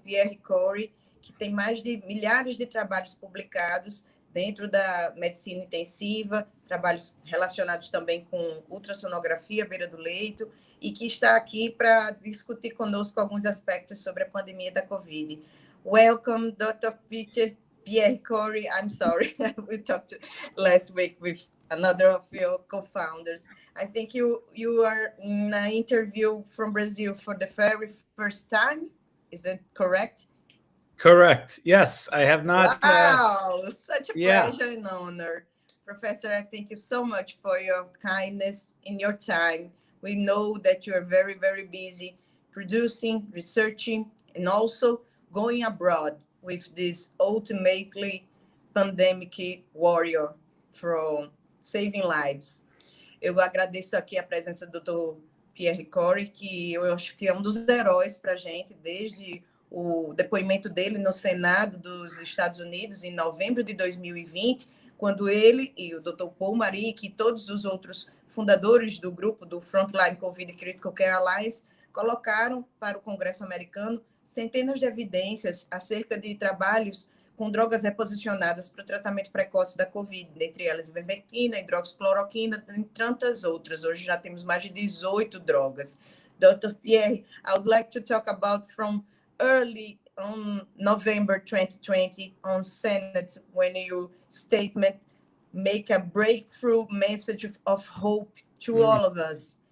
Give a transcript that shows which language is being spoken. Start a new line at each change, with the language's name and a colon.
Portuguese: Pierre Kory, que tem mais de milhares de trabalhos publicados dentro da medicina intensiva, trabalhos relacionados também com ultrassonografia à beira do leito, e que está aqui para discutir conosco alguns aspectos sobre a pandemia da Covid.
English: Welcome, Dr. Pierre Kory. I'm sorry, we talked last week with another of your co-founders. I think you are in an interview from Brazil for the very first time. Is that correct? Correct. Yes, I have not. Wow, such a pleasure and honor. Professor, I thank you so much for your kindness and your time. We know that you are very, very busy producing, researching, and also going abroad with this ultimately pandemic warrior from saving lives.
Portuguese: Eu agradeço aqui a presença do Dr. Pierre Kory, que eu acho que é um dos heróis para a gente, desde o depoimento dele no Senado dos Estados Unidos em novembro de 2020, quando ele e o Dr. Paul Marik e todos os outros fundadores do grupo do Frontline Covid Critical Care Alliance colocaram para o Congresso americano centenas de evidências acerca de trabalhos com drogas reposicionadas para o tratamento precoce da Covid, dentre elas ivermectina, hidroxicloroquina, entre tantas outras. Hoje já temos mais de 18 drogas.
English: Dr. Pierre, I would like to talk about from early on November 2020 on Senate, when your statement make a breakthrough message of hope to all of us.